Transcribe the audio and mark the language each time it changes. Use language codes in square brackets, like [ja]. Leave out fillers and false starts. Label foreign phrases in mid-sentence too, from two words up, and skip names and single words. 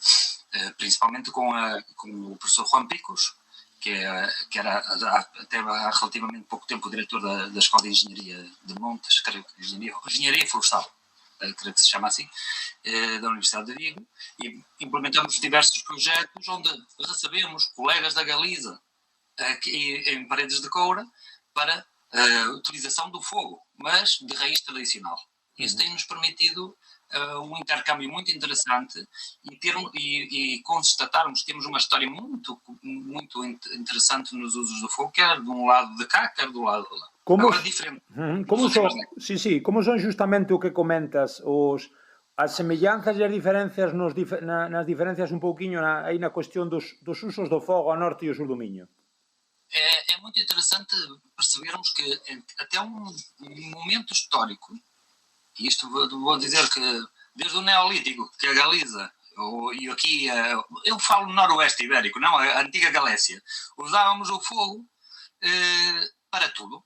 [pt] Principalmente com o professor Juan Picos, que era até há relativamente pouco tempo o diretor da Escola de Engenharia de Montes, creio que Engenharia Florestal, creio que se chama assim, da Universidade de Vigo, e implementamos diversos projetos onde recebemos colegas da Galiza em Paredes de Coura para a utilização do fogo, mas de raiz tradicional. Isso tem-nos permitido um intercâmbio muito interessante e constatarmos que temos uma história muito, muito interessante nos usos do fogo, quer de um lado de cá, quer do lado de lá. [gl] Agora diferente. Como son justamente o que comentas As semellanzas e as diferencias nas diferencias un pouquiño aí na cuestión dos usos do fogo a norte e o sur do Miño. [pt] É muito interessante percebermos que até um momento histórico, e isto vou dizer que desde o Neolítico, que a Galiza, e aqui eu falo noroeste ibérico, não a antiga Galécia, usávamos o fogo para tudo.